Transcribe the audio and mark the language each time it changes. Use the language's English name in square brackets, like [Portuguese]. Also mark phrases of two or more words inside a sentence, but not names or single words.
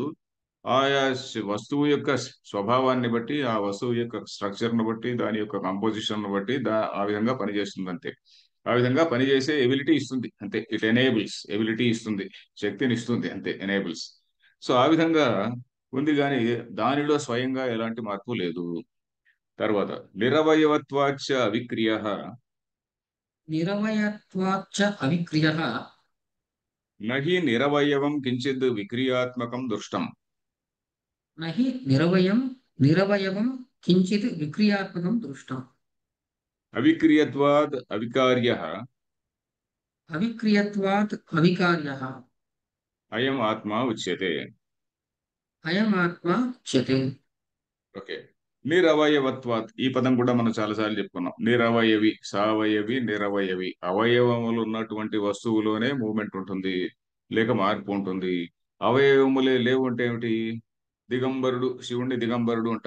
[Telugu] ఆయా వస్తువు యొక్క స్వభావాన్ని బట్టి, ఆ వస్తువు యొక్క స్ట్రక్చర్ ను బట్టి, దాని యొక్క కంపోజిషన్ ను బట్టి ఆ విధంగా పనిచేస్తుంది అంతే. ఆ విధంగా పనిచేసే ఎబిలిటీ ఇస్తుంది అంతే. [English] it enables, [Telugu] ఎబిలిటీ ఇస్తుంది, శక్తిని ఇస్తుంది అంతే, ఎనేబుల్స్. సో ఆ విధంగా ఉంది కానీ దానిలో స్వయంగా ఎలాంటి మార్పు లేదు. [Sanskrit] తర్వాత నిరవయవత్వాచ అవిక్రియ. निरवयत्वाच्च अविक्रियः నహి నిరవయవం కించిద్ విక్రియాత్మకం దృష్టం. न हि निरवयवं किञ्चित् विक्रियात्मकं दृष्टम्। అవిక్రియత్వాద్ అవికార్య अविक्रियत्वात् अविकार्यः అయం ఆత్మ ఉచ్యతే. अयमात्मा उच्यते। [Telugu] ఓకే. నిరవయవత్వాత్, ఈ పదం కూడా మనం చాలాసార్లు చెప్పుకున్నాం. నిరవయవి, సావయవి, నిరవయవి. అవయవములు ఉన్నటువంటి వస్తువులోనే మూమెంట్ ఉంటుంది, లేక మార్పు ఉంటుంది. అవయవములే లేవు అంటే ఏమిటి? దిగంబరుడు, శివుణ్ణి దిగంబరుడు అంటాం.